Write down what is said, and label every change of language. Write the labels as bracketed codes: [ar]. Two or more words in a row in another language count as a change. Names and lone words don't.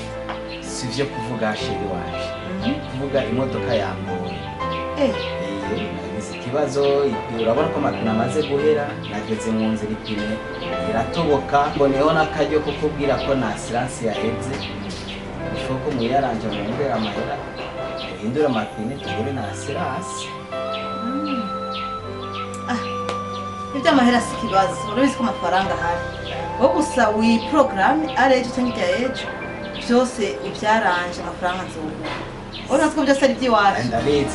[rn] sivyo kuvuga sheri waje kuvuga imodoka yamuye nagize ikibazo urabona ko amapine amaze guhera nageze mu nzira ipine iratoboka mboneyeho n'akaryo ko kubwira ko na asiransi yaheze bishoboka ko muyaranje murondera amahera uhindura amapine tugure na asiransi ibyo amahera si ikibazo urabizi ko amafaranga ahari wowe gusa wiporogaramu ari ejo cyangwa irya ejo byose ubyaranje amafaranga nzobura urabona ko byose ari iby'iwacu ndabizi